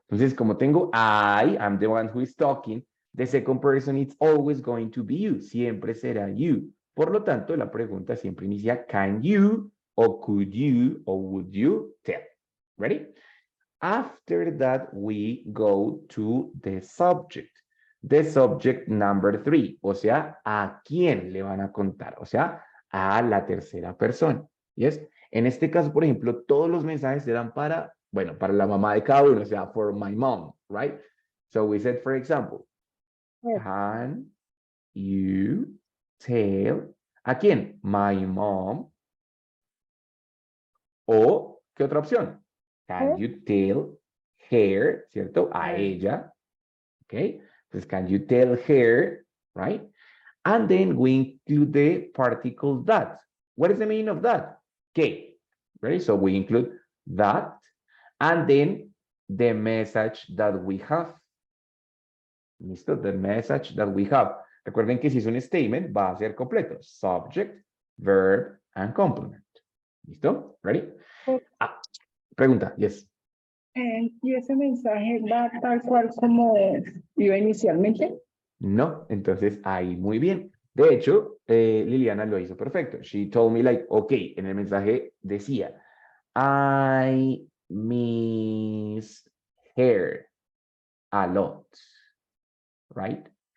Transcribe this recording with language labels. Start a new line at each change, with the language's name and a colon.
Spanish: Entonces, como tengo
English: I'm the one who is talking, the second person it's always going to be you.
Spanish: Siempre será you. Por lo tanto, la pregunta siempre inicia can you, o could you, o would you tell. Ready?
English: After that, we go to the subject. The subject number 3.
Spanish: O sea, ¿a quién le van a contar? O sea, a la tercera persona. ¿Yes? En este caso, por ejemplo, todos los mensajes eran para, bueno, para la mamá de cada uno, o sea,
English: for my mom, right? So we said, for example, Yes. can you tell
Spanish: ¿a quién?
English: My mom.
Spanish: O, ¿qué otra opción?
English: Can you tell her,
Spanish: ¿cierto? A ella. ¿Ok?
English: Entonces, can you tell her, right? And then we include the particle that. What is the meaning of that? Que. Ready? So we include that. And then the message that we have. ¿Listo? The message that we have.
Spanish: Recuerden que si es un statement, va a ser completo.
English: Subject, verb, and complement. ¿Listo? Ready? Ah, pregunta, yes.
Spanish: ¿Y ese mensaje va tal cual como iba inicialmente? No, entonces ahí muy bien. De hecho, Liliana lo hizo perfecto.
English: She told me like, ok,
Spanish: en el mensaje decía,
English: I miss her a lot, right?